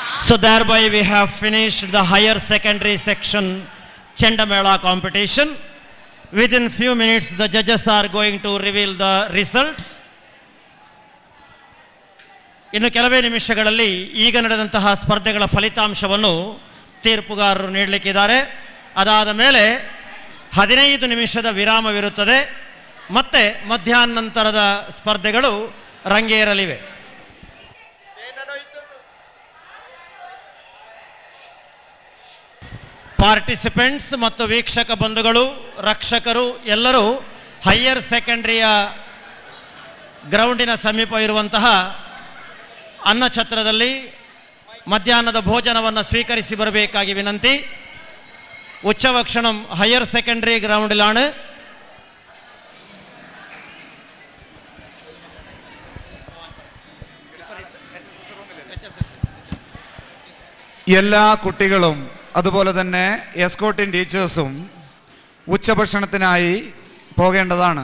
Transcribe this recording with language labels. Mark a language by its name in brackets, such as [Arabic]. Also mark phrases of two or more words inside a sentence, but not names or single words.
[English] So thereby we have finished the higher secondary section Chendamela competition. Within few minutes the judges are going to reveal the results. [Kannada] ಇನ್ನು ಕೆಲವೇ ನಿಮಿಷಗಳಲ್ಲಿ ಈಗ ನಡೆದಂತಹ ಸ್ಪರ್ಧೆಗಳ ಫಲಿತಾಂಶವನ್ನು ತೀರ್ಪುಗಾರರು ನೀಡಲಿಕ್ಕಿದ್ದಾರೆ. ಅದಾದ ಮೇಲೆ 15 ನಿಮಿಷದ ವಿರಾಮವಿರುತ್ತದೆ. ಮತ್ತೆ ಮಧ್ಯಾಹ್ನಾನಂತರದ ಸ್ಪರ್ಧೆಗಳು ರಂಗೇರಲಿವೆ. ಪಾರ್ಟಿಸಿಪೆಂಟ್ಸ್ ಮತ್ತು ವೀಕ್ಷಕ ಬಂಧುಗಳು, ರಕ್ಷಕರು ಎಲ್ಲರೂ [English] higher secondary [Kannada] ಗ್ರೌಂಡಿನ ಸಮೀಪ ಇರುವಂತಹ ಅನ್ನಛತ್ರದಲ್ಲಿ ಮಧ್ಯಾಹ್ನದ ಭೋಜನವನ್ನು ಸ್ವೀಕರಿಸಿ ಬರಬೇಕಾಗಿ ವಿನಂತಿ. [Malayalam] ഉച്ചഭക്ഷണം [English] higher secondary [Malayalam] ഗ്രൗണ്ടിലാണ്. എല്ലാ കുട്ടികളും അതുപോലെ തന്നെ [English] escorting teachers [Malayalam] ഉച്ചഭക്ഷണത്തിനായി പോകേണ്ടതാണ്.